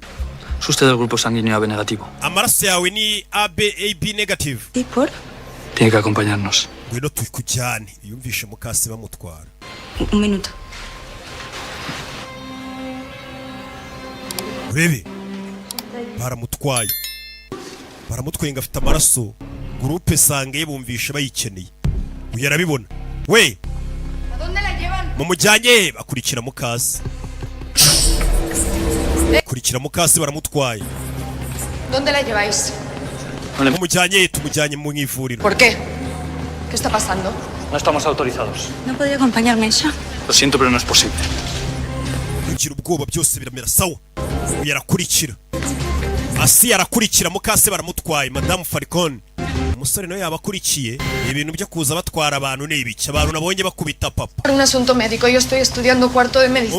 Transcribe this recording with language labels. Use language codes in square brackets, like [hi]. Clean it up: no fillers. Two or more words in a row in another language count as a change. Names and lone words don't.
[es] es usted del grupo sanguíneo AB negativo. [rw] amaraso yawe ni AB negative. [es] ¿Y por? Tiene que acompañarnos. [rw] Ngwino tukujyane. Yumvishe mukase bamutwara. [es] Un minuto. [rw] Urebe, baramutwaye, baramutwenga afite amaraso. [fr] Groupe sange [rw] bumvishe bayikeneye. Uyu arabibona. We, mumujyanye. Bakurikira mukase, kurikira mukase baramutwaye. [es] ¿Dónde la lleváis? [rw] Mumujyanye, tumujyanye mu ivuriro. [es] ¿Por qué? ¿Qué está pasando? No estamos autorizados. ¿No podría acompañarme ella? Lo siento, pero no es posible. [rw] Kugira ubwoba byose biramera sawa. Uyu arakurikira. Asi arakurikira mukase baramutwaye. Madame Falcon, umusore nawe yabakurikiye. Ibintu byo kuza batwara abantu n'ibiki. Abantu nabonye bakubita papa. [es] Por un asunto médico, yo estoy estudiando cuarto de medicina.